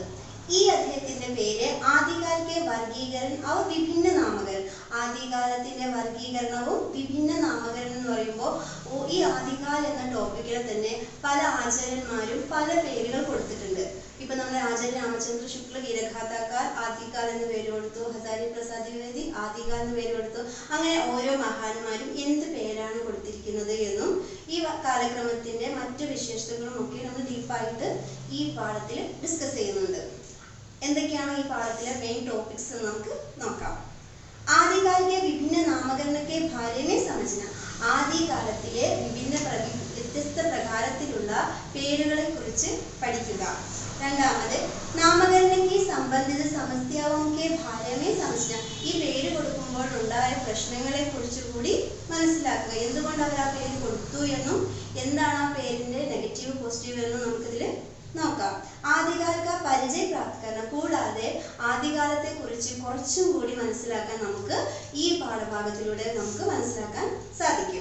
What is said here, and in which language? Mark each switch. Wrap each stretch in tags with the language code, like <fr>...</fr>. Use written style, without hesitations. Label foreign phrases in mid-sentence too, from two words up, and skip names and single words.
<ml>ഈ അധ്യായത്തിന്റെ പേര്</ml> <hi>आदिकाल के वर्गीकरण और विभिन्न नामकरण.</hi> <ml>ആദികാലത്തിന്റെ വർഗീകരണവും വിഭിന്ന നാമകരണം എന്ന് പറയുമ്പോൾ ഈ ആദികാൽ എന്ന ടോപ്പിക്കിൽ തന്നെ പല ആചാര്യന്മാരും പല പേരുകൾ കൊടുത്തിട്ടുണ്ട്. ഇപ്പൊ നമ്മുടെ ആചാര്യ രാമചന്ദ്ര ശുക്ല വീരഗാഥാക്കാർ ആദികാൽ എന്ന് പേര് കൊടുത്തു, ഹസാരി പ്രസാദ് ദ്വിവേദി ആദികാൽ എന്ന് പേര് കൊടുത്തു. അങ്ങനെ ഓരോ മഹാന്മാരും എന്ത് പേരാണ് കൊടുത്തിരിക്കുന്നത് എന്നും ഈ കാലക്രമത്തിന്റെ മറ്റു വിശേഷതകളും ഒക്കെ നമ്മൾ ഡീപ്പായിട്ട് ഈ പാഠത്തിൽ ഡിസ്കസ് ചെയ്യുന്നുണ്ട്. എന്തൊക്കെയാണ് ഈ പാഠത്തിലെ മെയിൻ ടോപ്പിക്സ് എന്ന് നമുക്ക് നോക്കാം.</ml> <hi>ആദികാൽ के विभिन्न नामकरण के बारे में समझना.</hi> <ml>ആദികാലത്തിലെ വ്യത്യസ്ത പ്രകാരത്തിലുള്ള പേരുകളെ കുറിച്ച് പഠിക്കുക.</ml> <hi>രണ്ടാമത് നാമകരണം की संबंधित समस्याओं के बारे में समझना.</hi> <ml>ഈ പേര് കൊടുക്കുമ്പോൾ ഉണ്ടായ പ്രശ്നങ്ങളെ കുറിച്ച് കൂടി മനസ്സിലാക്കുക. എന്തുകൊണ്ട് അവർ ആ പേര് കൊടുത്തു എന്നും എന്താണ് ആ പേരിന്റെ നെഗറ്റീവ് പോസിറ്റീവ് എന്നും നമുക്കിതിൽ നോക്കാം. ആദികാല പരിചയ പ്രാപ്തികരണം. കൂടാതെ ആദികാലത്തെ കുറിച്ച് കുറച്ചും കൂടി മനസ്സിലാക്കാൻ നമുക്ക് ഈ പാഠഭാഗത്തിലൂടെ നമുക്ക് മനസ്സിലാക്കാൻ സാധിക്കും.</ml>